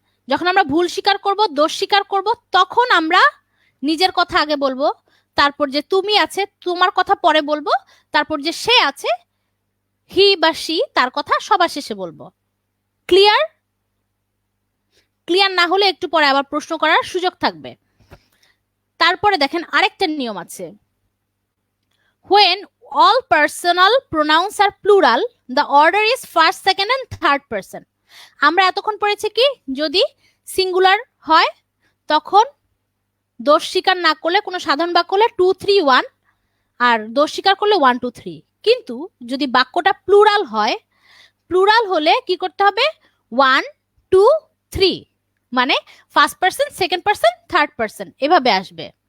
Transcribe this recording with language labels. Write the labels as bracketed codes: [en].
[bn] যখন আমরা ভুল স্বীকার করব, দোষ স্বীকার করব, তখন আমরা নিজের কথা আগে বলবো, তারপর যে তুমি আছে তোমার কথা পরে বলবো, তারপর যে সে আছে হি বা সি তার কথা সবার শেষে বলবো। ক্লিয়ার? ক্লিয়ার না হলে একটু পরে আবার প্রশ্ন করার সুযোগ থাকবে। তারপরে দেখেন আরেকটা নিয়ম আছে, [en] when all personal pronouns are plural the order is first second and third person। [bn] আমরা এতক্ষণ পড়েছি কি, যদি সিঙ্গুলার হয় তখন দোষ স্বীকার না করলে কোনো সাধারণ বাক্য হলে 2 3 1, আর দোষ স্বীকার করলে 1 2 3। কিন্তু যদি বাক্যটা প্লুরাল হয়, প্লুরাল হলে কি করতে হবে 1 2 3, মানে first person, second person, third person এভাবে আসবে।